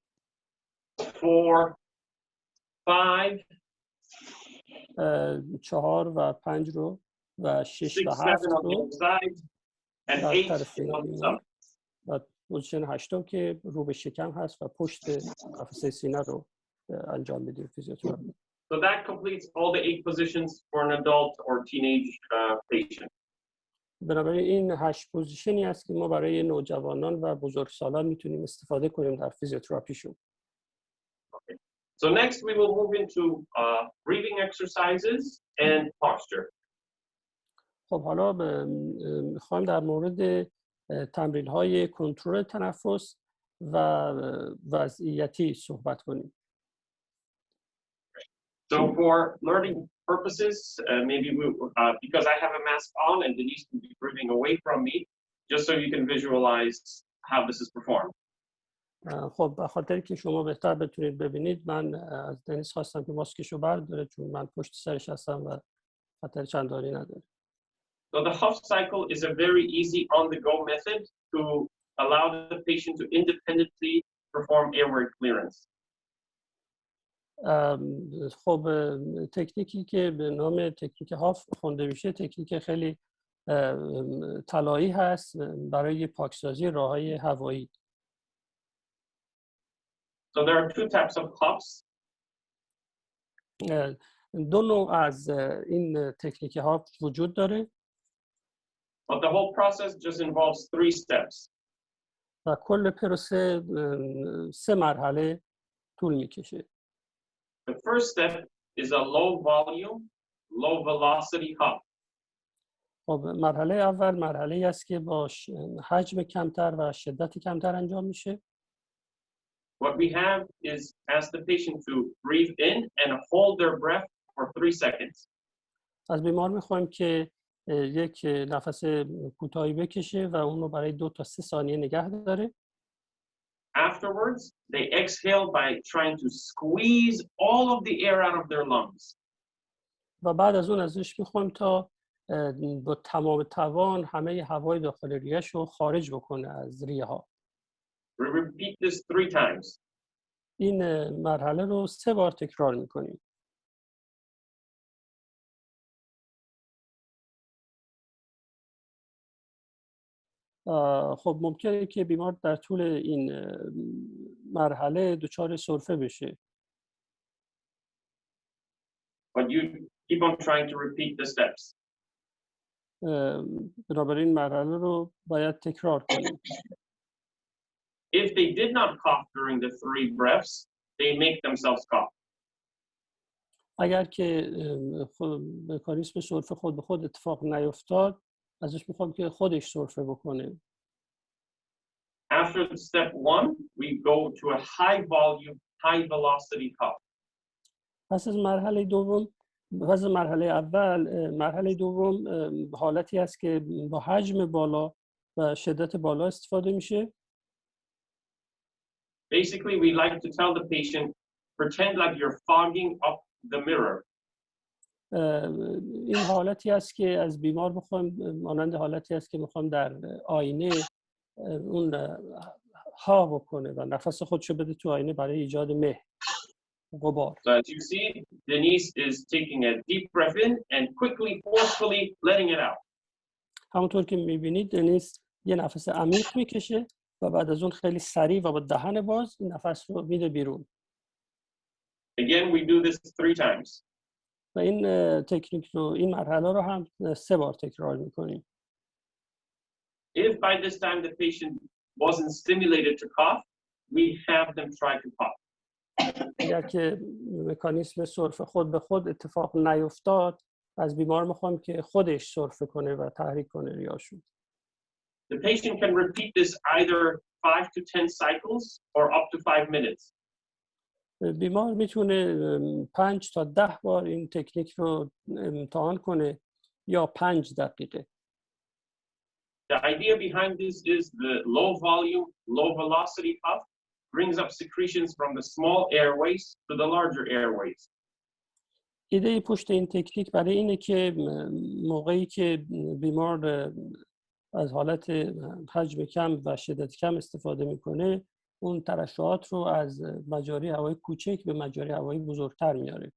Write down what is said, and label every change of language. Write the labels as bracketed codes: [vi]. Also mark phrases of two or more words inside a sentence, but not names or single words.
[fa] 4, 5, 4 و 5 رو و 6 6, و 7 7 [en] on the [fa] رو [en] side, and [fa] در 8 طرف [en] on the [fa] بیمار [en] side. [fa] و پوزیشن 8 که رو به شکم هست و پشت قفسه سینه رو انجام میدیم فیزیوتراپی. [en] So that completes all the 8 positions for an adult or teenage patient. [fa] بنابراین این 8 پوزیشنی است که ما برای نوجوانان و بزرگسالان میتونیم استفاده کنیم در فیزیوتراپیشون. [en] Okay. So next we will move into breathing exercises and posture. [fa] خب حالا میخوایم در مورد تمرین‌های کنترل تنفس و وضعیتی صحبت کنیم. [en] So for learning purposes, maybe we, because I have a mask on and Denise will be breathing away from me, just so you can visualize how this is performed. [fa] خب به خاطر که شما بهتر بتونید ببینید من از دنیس خواستم که ماسکشو برداره چون من پشت سرش هستم و خطر چندانی نداره. [en] So the Huff cycle is a very easy on-the-go method to allow the patient to independently perform airway clearance. [fa] خب تکنیکی که به نام تکنیک هاف خونده میشه تکنیک خیلی طلایی هست برای پاکسازی راه‌های هوایی. [en] So there are 2 types of Huffs. [fa] دو نوع از این تکنیک هاف وجود داره. [en] But the whole process just involves 3 steps. [fa] و کل پروسه 3 مرحله طول میکشه. [en] The first step is a low volume, low velocity cuff. [fa] خب مرحله اول مرحله است که با حجم کمتر و شدت کمتر انجام میشه. [en] What we have is ask the patient to breathe in and hold their breath for 3 seconds. [fa] از بیمار میخوایم که یک نفس کوتاهی بکشه و اون رو برای 2 تا 3 ثانیه نگه داره. [en] Afterwards, they exhale by trying to squeeze all of the air out of their lungs. [fa] و بعد از اون ازش میخوایم تا با تمام توان همه هوای داخل ریه‌اش رو خارج بکنه از ریه ها. [en] We repeat this 3 times. [fa] این مرحله رو 3 بار تکرار میکنیم. خب ممکنه که بیمار در طول این مرحله دچار سرفه بشه. [en] But you keep on trying to repeat the steps. [fa] بنابراین مرحله رو باید تکرار کنیم. [en] If they did not cough during the 3 breaths, they make themselves cough. [fa] اگر که مکانیسم سرفه خود به خود اتفاق نیفتاد، ازش میخوام که خودش سرفه بکنه. [en] After step 1, we go to a high volume, high velocity cough. [fa] پس از مرحله اول، مرحله دوم حالتی است که با حجم بالا و شدت بالا استفاده میشه. [en] Basically, we like to tell the patient, pretend like you're fogging up the mirror. [fa] این حالتی است که از بیمار میخوایم، مانند حالتی است که میخوایم در آینه اون ها بکنه و نفس خودشو بده تو آینه برای ایجاد مه، غبار. [en] So as you see, Denise is taking a deep breath in and quickly, forcefully letting it out. [fa] همونطور که میبینید دنیس یه نفس عمیق میکشه و بعد از اون خیلی سریع و با دهن باز این نفس رو میده بیرون. [en] Again, we do this 3 times. [fa] و این تکنیک رو، این مرحله رو هم 3 بار تکرار میکنیم. [en] If by this time the patient wasn't stimulated to cough, we have them try to cough. [fa] اگر که مکانیسم سرفه خود به خود اتفاق نیفتاد، از بیمار میخوام که خودش سرفه کنه و تحریک کنه ریه‌شو. [en] The patient can repeat this either 5 to 10 cycles or up to 5 minutes. [fa] بیمار میتونه 5 تا 10 بار این تکنیک رو امتحان کنه یا 5 دقیقه. [en] The idea behind this is the low volume, low velocity puff brings up secretions from the small airways to the larger airways. [fa] ایده پشت این تکنیک برای اینه که موقعی که بیمار از حالت حجم کم و شدت کم استفاده میکنه، اون ترشحات رو از مجاری هوایی کوچک به مجاری هوایی بزرگتر میاره.